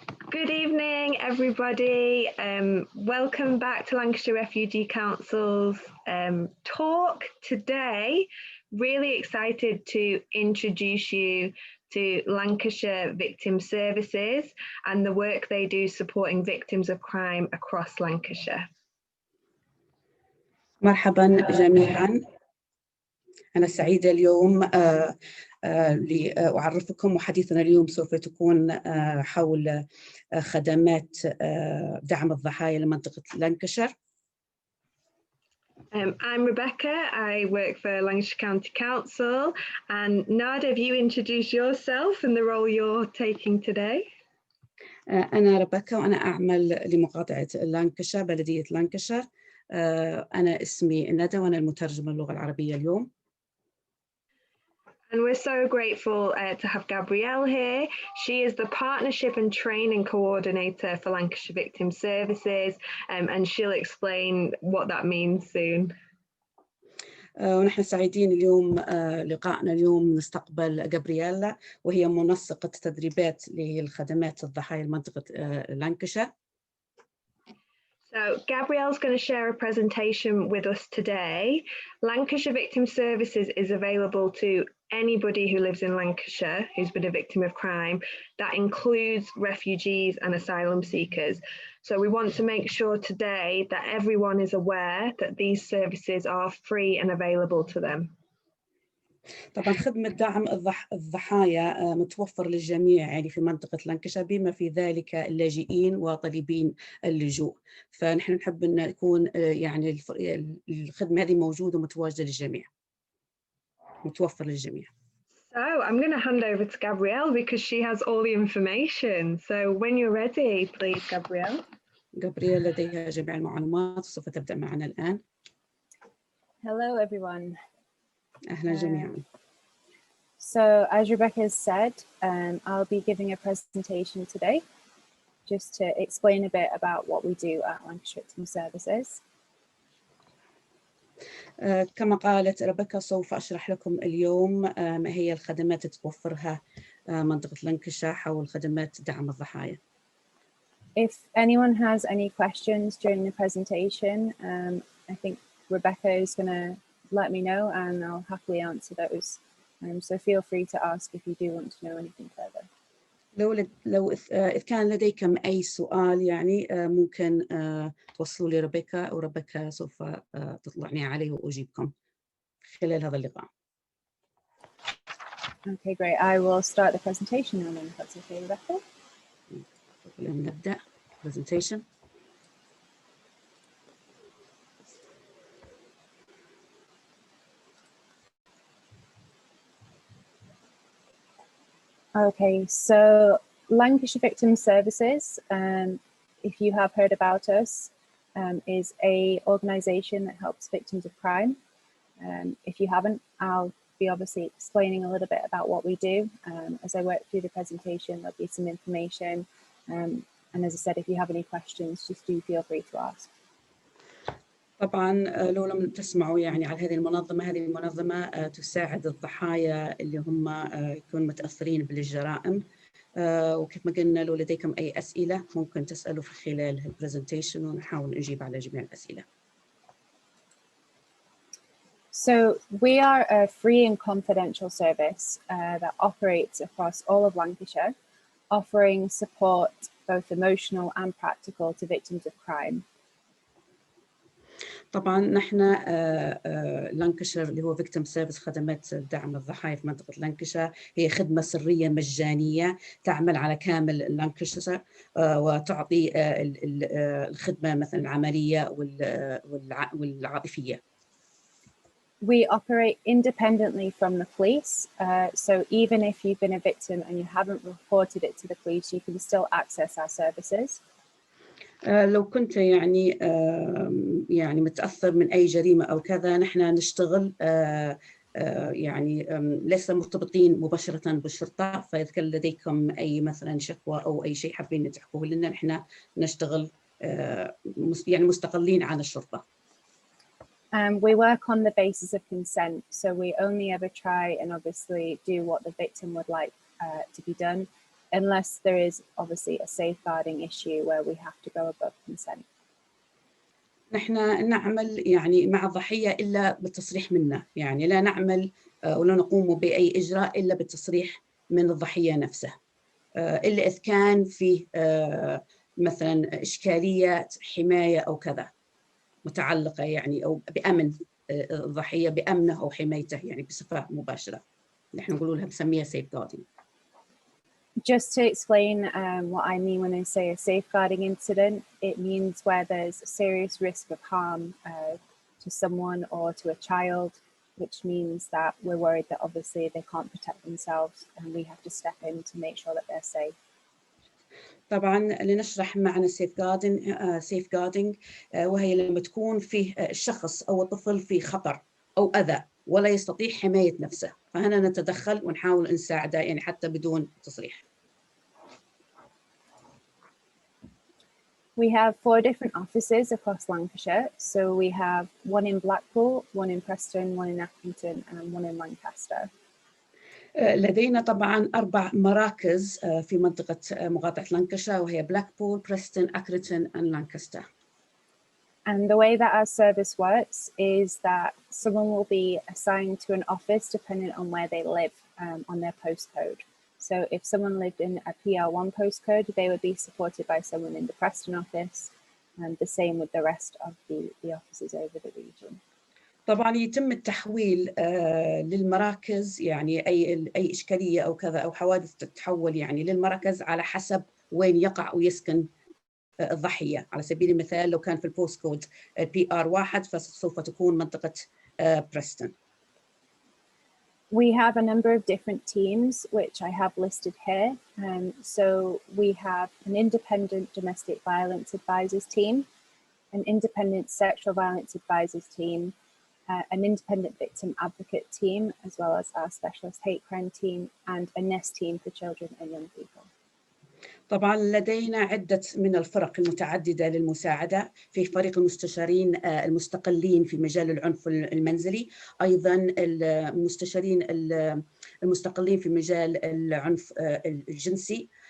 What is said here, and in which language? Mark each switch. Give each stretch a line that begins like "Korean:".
English: Good evening, everybody. Welcome back to Lancashire Refugee Council's talk today. Really excited to introduce you to Lancashire Victim Services and the work they do supporting victims of crime across Lancashire.
Arabic: مرحبا جميعا. أنا سعيدة اليوم لأعرفكم، وحديثنا اليوم سوف تكون حول خدمات دعم الضحايا لمنطقة لانكشير.
English: I'm Rebecca. I work for Lancashire County Council. And Nada, if you introduce yourself and the role you're taking today.
Arabic: أنا ريبيكا وأنا أعمل لمقاطعة لانكشير، بلدية لانكشير. أنا اسمي ندى وأنا المترجمة اللغة العربية اليوم.
English: And we're so grateful to have Gabrielle here. She is the Partnership and Training Coordinator for Lancashire Victim Services, and she'll explain what that means soon.
Arabic: ونحن سعيدين اليوم لقائنا اليوم نستقبل جابرييلا، وهي منسقة تدريبات للخدمات الضحايا لمنطقة لانكشير.
English: So Gabrielle's going to share a presentation with us today. Lancashire Victim Services is available to anybody who lives in Lancashire who's been a victim of crime. That includes refugees and asylum seekers. So we want to make sure today that everyone is aware that these services are free and available to them.
Arabic: طبعا خدمة دعم الضحايا متوفر للجميع يعني في منطقة لانكشير، بما في ذلك اللاجئين وطالبين اللجوء. فنحن نحب أن يكون يعني الخدمة هذه موجودة ومتواجدة للجميع، متوفر للجميع.
English: So I'm going to hand over to Gabrielle because she has all the information. So when you're ready, please, Gabrielle.
Arabic: Gabrielle لديها جميع المعلومات، سوف تبدأ معنا الآن.
English: Hello, everyone.
Arabic: أهلا جميعا.
English: So as Rebecca has said, I'll be giving a presentation today just to explain a bit about what we do at Lancashire Victim Services.
Arabic: كما قالت ريبيكا، سوف أشرح لكم اليوم ما هي الخدمات اللي توفرها منطقة لانكشير حول خدمات دعم الضحايا.
English: If anyone has any questions during the presentation, I think Rebecca is going to let me know and I'll happily answer those. So feel free to ask if you do want to know anything further.
Arabic: لو إذا كان لديكم أي سؤال يعني ممكن توصلوا لي ريبيكا، وريبيكا سوف تطلعني عليه وأجيبكم خلال هذا اللقاء.
English: Okay, great. I will start the presentation now then, if that's okay, Rebecca.
Arabic: نبدأ presentation.
English: Okay, so Lancashire Victim Services, if you have heard about us, is an organisation that helps victims of crime. If you haven't, I'll be obviously explaining a little bit about what we do. As I work through the presentation, there'll be some information. And as I said, if you have any questions, just do feel free to ask.
Arabic: طبعا لو لم تسمعوا يعني على هذه المنظمة تساعد الضحايا اللي هم يكونوا متأثرين بالجرائم، وكيف ما قلنا لو لديكم أي أسئلة ممكن تسألوا في خلال البرزنتيشن ونحاول نجيب على جميع الأسئلة.
English: So we are a free and confidential service that operates across all of Lancashire, offering support both emotional and practical to victims of crime.
Arabic: طبعا نحن لانكشير اللي هو فيكتيم سيرفيس، خدمات دعم الضحايا في منطقة لانكشير، هي خدمة سرية مجانية تعمل على كامل لانكشير وتعطي الخدمة مثلا العملية والعاطفية.
English: We operate independently from the police, so even if you've been a victim and you haven't reported it to the police, you can still access our services.
Arabic: لو كنت يعني متأثر من أي جريمة أو كذا، نحن نشتغل يعني ليس مرتبطين مباشرة بالشرطة، فإذا كان لديكم أي مثلا شكوى أو أي شيء حابين تحكوه لنا، نحن نشتغل يعني مستقلين عن الشرطة.
English: We work on the basis of consent, so we only ever try and obviously do what the victim would like to be done. unless there is obviously a safeguarding issue where we have to go above consent.
Arabic: نحن نعمل يعني مع الضحية إلا بالتصريح منه، يعني لا نعمل ولا نقوم بأي إجراء إلا بالتصريح من الضحية نفسه، إلا إذا كان فيه مثلا إشكالية حماية أو كذا متعلقة يعني أو بأمن الضحية، بأمنه أو حمايته يعني بصفة مباشرة، نحن نقول لها بنسميها safeguarding.
English: Just to explain what I mean when I say a safeguarding incident, it means where there's a serious risk of harm to someone or to a child, which means that we're worried that obviously they can't protect themselves and we have to step in to make sure that they're safe.
Arabic: طبعا لنشرح معنى safeguarding وهي لما تكون فيه الشخص أو الطفل في خطر أو أذى ولا يستطيع حماية نفسه، فهنا نتدخل ونحاول نساعده يعني حتى بدون تصريح.
English: We have 4 different offices across Lancashire. So we have one in Blackpool, one in Preston, one in Accrington, and one in Lancaster.
Arabic: لدينا طبعا 4 مراكز في منطقة مقاطعة لانكاشاير وهي بلاكبول، بريستون، أكريتون
English: and
Arabic: Lancaster.
English: And the way that our service works is that someone will be assigned to an office depending on where they live on their postcode. So if someone lived in a PR1 postcode, they would be supported by someone in the Preston office, and the same with the rest of the offices over the region.
Arabic: طبعا يتم التحويل للمراكز، يعني أي إشكالية أو كذا أو حوادث تتحول يعني للمركز على حسب وين يقع ويسكن الضحية. على سبيل المثال لو كان في البوست كود PR1 فسوف تكون منطقة بريستون.
English: We have a number of different teams, which I have listed here. So we have an independent domestic violence advisors team, an independent sexual violence advisors team, an independent victim advocate team, as well as our specialist hate crime team, and a NEST team for children and young people.
Arabic: طبعا لدينا عدة من الفرق المتعددة للمساعدة، في فريق المستشارين المستقلين في مجال العنف المنزلي، أيضا المستشارين المستقلين في مجال العنف الجنسي،